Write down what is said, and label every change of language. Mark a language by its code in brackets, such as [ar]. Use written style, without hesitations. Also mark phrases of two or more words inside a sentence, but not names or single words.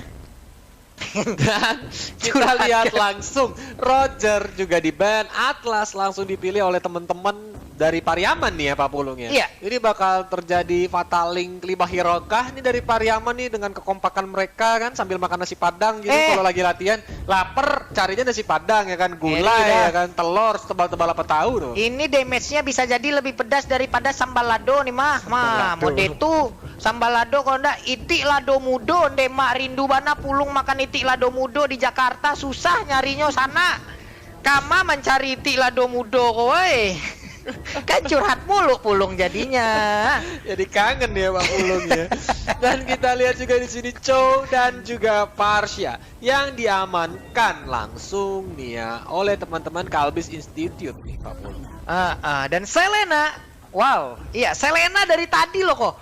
[id] Dan kita lihat langsung Roger juga di-ban, Atlas langsung dipilih oleh teman-teman dari Pariaman nih ya Pak Pulung ya. Iya. Ini bakal terjadi fataling 5 hero kah ini dari Pariaman nih, dengan kekompakan mereka kan sambil makan nasi padang gitu. Kalau lagi latihan lapar carinya nasi padang ya kan, gulai ya kan, telur tebal-tebal apa tahu tuh. Ini damage-nya bisa jadi lebih pedas daripada sambal lado nih mah. [min] Mode itu sambal lado, kalau ndak itik lado mudo, ndemak rindu bana Pulung makan itik lado mudo di Jakarta, susah nyarinya sana. Kama mencari itik lado mudo kowe. [id] Kan curhat mulu Pulung jadinya. Jadi kangen ya Pak Pulung ya. Dan kita lihat juga di sini Chow dan juga Parsia yang diamankan langsung nih ya oleh teman-teman Kalbis Institute nih Pak Pulung. Dan Selena, wow, iya Selena dari tadi loh kok.